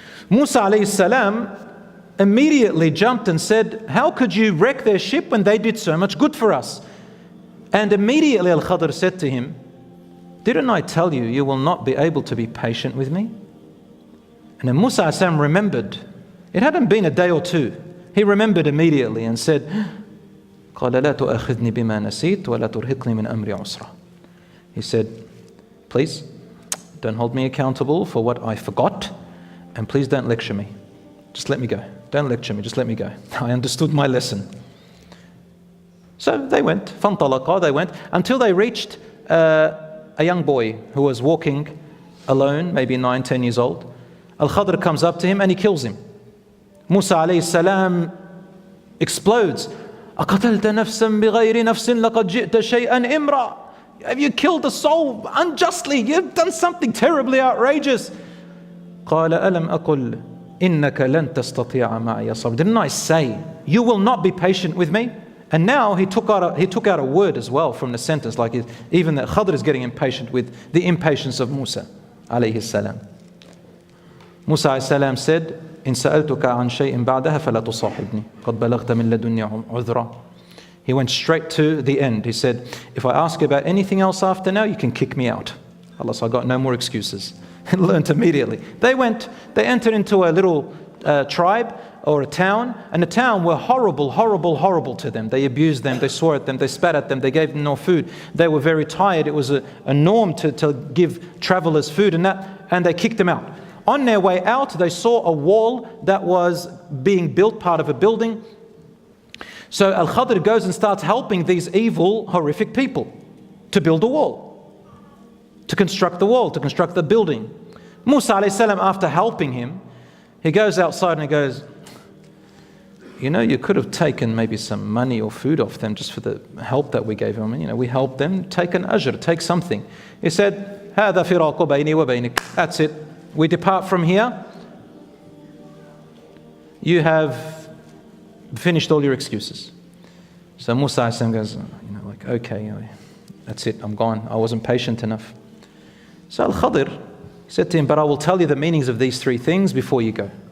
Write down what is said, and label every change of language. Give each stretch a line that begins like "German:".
English: Musa alayhi salam immediately jumped and said, how could you wreck their ship when they did so much good for us? And immediately Al-Khadir said to him, didn't I tell you, you will not be able to be patient with me? And then Musa alayhi salam remembered. It hadn't been a day or two. He remembered immediately and said,
Arabic: قال لا تؤاخذني بما نسيت ولا ترهقني من أمري عسرا.
English: He said, please don't hold me accountable for what I forgot, and please don't lecture me. Just let me go. Don't lecture me, just let me go. I understood my lesson. So they went, فانطلقا, they went, until they reached a young boy who was walking alone, maybe 9, 10 years old. Al-Khadir comes up to him and he kills him. Musa alayhi salam explodes.
Arabic: أقتلت نفسا بغير نفس لقد جئت شيئا إمرا.
English: Have you killed a soul unjustly? You've done something terribly outrageous.
Arabic: قال ألم أقل إنك لن تستطيع معي صبرا.
English: Didn't I say you will not be patient with me? And now he took out a word as well from the sentence, like even that Khadir is getting impatient with the impatience of Musa alayhi salam. Musa alayhi salam said,
Arabic: إن سألتك عن شيء بعدها فلا تصاحبني قد بلغت من لدني عذرا.
English: He went straight to the end. He said, if I ask you about anything else after now, you can kick me out. Allah, so I got no more excuses. And learned immediately. They entered into a little tribe or a town, and the town were horrible to them. They abused them, they swore at them, they spat at them, they gave them no food. They were very tired. It was a norm to give travelers food and they kicked them out. On their way out, they saw a wall that was being built, part of a building. So Al-Khadir goes and starts helping these evil, horrific people to build a wall, to construct the wall, to construct the building. Musa alayhi salam, after helping him, he goes outside and he goes, you know, you could have taken maybe some money or food off them just for the help that we gave them. You know, we helped them, take an ajr, take something. He said,
Arabic: هذا فراق بيني وبينك.
English: That's it. We depart from here. You have finished all your excuses. So Musa goes, like, okay, that's it, I'm gone. I wasn't patient enough. So Al-Khadir said to him, but I will tell you the meanings of these three things before you go.